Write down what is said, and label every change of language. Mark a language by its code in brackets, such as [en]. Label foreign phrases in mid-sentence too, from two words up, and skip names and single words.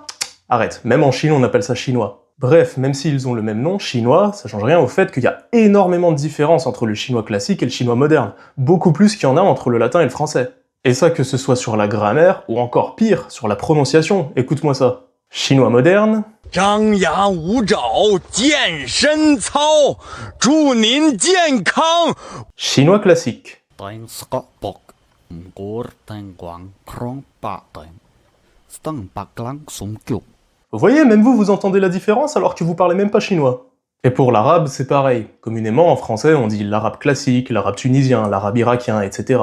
[fr] Arrête, même en Chine, on appelle ça chinois. Bref, même s'ils ont le même nom, chinois, ça change rien au fait qu'il y a énormément de différences entre le chinois classique et le chinois moderne. Beaucoup plus qu'il y en a entre le latin et le français. Et ça, que ce soit sur la grammaire, ou encore pire, sur la prononciation. Écoute-moi ça. Chinois moderne. [zh] 张牙舞爪，健身操，祝您健康。 [fr] Chinois classique. Vous voyez, même vous entendez la différence alors que vous parlez même pas chinois. Et pour l'arabe, c'est pareil. Communément, en français, on dit l'arabe classique, l'arabe tunisien, l'arabe irakien, etc.